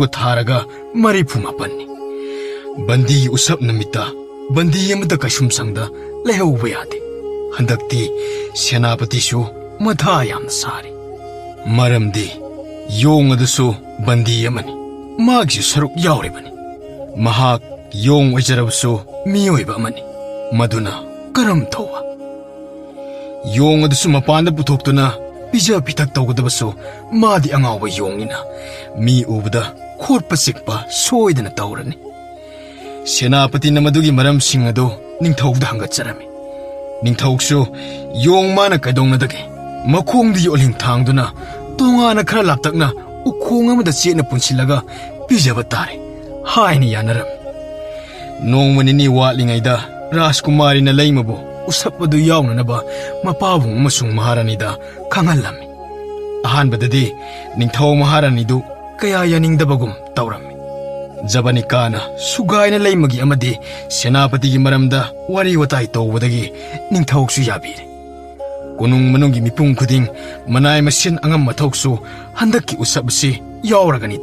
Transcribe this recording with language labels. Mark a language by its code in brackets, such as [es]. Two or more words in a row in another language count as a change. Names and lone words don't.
[mni] tharaga mari phumapanni bandi usap namita bandi amada kashum sangda lehauba yade handakti senapati su matha yamna sari maramdi yong adusu bandi amani magi saruk yauribani mahak yong ajarabusu miyoiba amani maduna karam thowa Yong adusu mapanda putoktuna pija pitak tawgadabasu madi angawa yongina mi ubada khorpa sikpa soidana tawrani senapati namadugi maram singado ningthawda hangatcharami ningthawksu yong mana kadongnadagi makhongdi yoling thangduna tongana khara laptakna ukhong amada chena punsilaga pijaba tare haini yanaram nongmanini watlingaida Rajkumari na laimabu usapadu yawnanaba mapabung amasung maharanida khangalami ahanbadadi ningthaw maharanidu kaya yaningdabagum tawrami jabani kana sugaina laimagi amadi senapati gi maramda wari watai tawbadagi ningthawksu yabire konung manungi mipung khuding manai masin angam mathoksu handaki usabsi yawragani